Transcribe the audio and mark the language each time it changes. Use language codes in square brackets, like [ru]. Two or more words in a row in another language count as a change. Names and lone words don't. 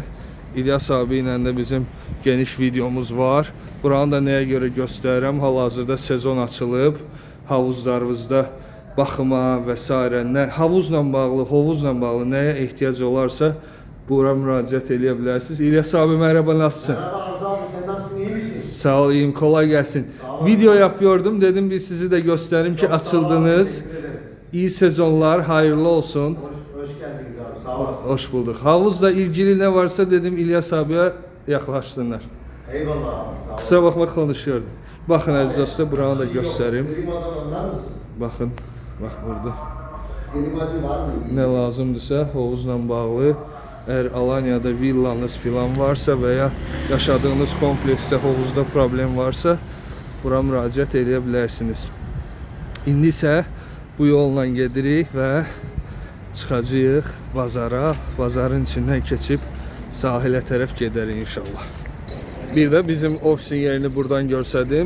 [az] İlyas abi ilə də bizim geniş videomuz var. Buranı da nəyə görə göstərirəm, hal-hazırda sezon açılıb, havuzlarımızda baxıma və s. Havuzla bağlı, hovuzla bağlı nəyə ehtiyac olarsa bura müraciət edə bilərsiniz. [tr] İlyas abi merhaba, nasılsın? Merhaba Arzu abi, sen nasılsın, iyi misin? Sağ ol, iyiyim, kolay gelsin. Video yapıyordum, dedim bir sizi de göstereyim ki açıldınız. İyi sezonlar, hayırlı olsun. Hoş geldiniz abi, sağ olasın. Hoş bulduk. Havuzla ilgili ne varsa dedim İlyas abiye yaklaşsınlar. Eyvallah abi, sağ olasın. Kısa bakma konuşuyordum. Bakın aziz dostlar, buranı da göstereyim. Klimadan anlar mısın? Bakın, bak burada. Klimacı var mı? [az] Ne lazımdırsa havuzla bağlı. [tr] Eğer Alanya'da villanız filan varsa veya yaşadığınız komplekste havuzda problem varsa [az] bura müraciət edə bilərsiniz. İndi isə bu yolla gedirik və çıxacağıq bazara. Bazarın içindən keçib sahilə tərəf gedərik inşallah. Bir də bizim ofisin yerini buradan görsədim.